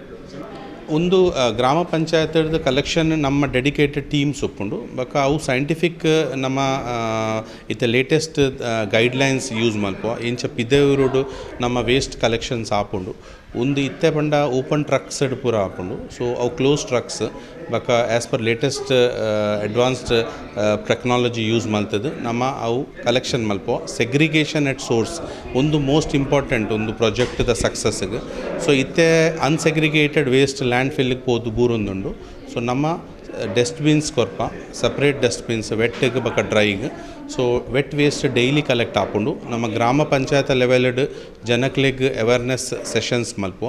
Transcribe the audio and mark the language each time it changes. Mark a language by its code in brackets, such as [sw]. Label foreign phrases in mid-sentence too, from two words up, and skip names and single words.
[tcy] ಒಂದು ಗ್ರಾಮ ಪಂಚಾಯತ್ದ ಕಲೆಕ್ಷನ್ ನಮ್ಮ [en] dedicated teams [tcy] ಒಪ್ಪುಂಡು. ಬಕ ಅವು ಸೈಂಟಿಫಿಕ್ ನಮ್ಮ ಇತ್ತೆ [en] latest guidelines use [tcy] ಮಲ್ಪುವ. ಇಂಚ ಪಿದೇವರೋಡು ನಮ್ಮ [en] waste collections [tcy] ಆಪುಂಡು. ಒಂದು ಇತ್ತೆ ಪಂಡ [en] open trucks [tcy] ಪೂರ ಆಪುಂಡು. ಸೊ ಅವು [en] close trucks [tcy] ಬಕ [en] as per latest advanced technology use [tcy] ಮಲ್ತದ್ದು ನಮ್ಮ ಅವು ಕಲೆಕ್ಷನ್ ಮಲ್ಪುವ. [en] segregation at source ಒಂದು most important ಒಂದು projectದ successಗೆ. [tcy] ಸೊ ಇತ್ತೆ [en] unsegregated waste landfillಗೆ [tcy] ಪೋದು ಬೂರೊಂದುಂಡು. ಸೊ ನಮ್ಮ ಡಸ್ಟ್ಬಿನ್ಸ್ ಕೊರ್ಪ [en] separate dustbins wetಗೆ [tcy] ಬಕ ಡ್ರೈಗೆ. [en] so wet waste daily collect ಆಪುಂಡು. [tcy] ನಮ್ಮ ಗ್ರಾಮ ಪಂಚಾಯತ್ ಲೆವೆಲ್ಡ್ ಜನಕ್ಲೆಗ್ [en] awareness sessions [tcy] ಮಲ್ಪುವ.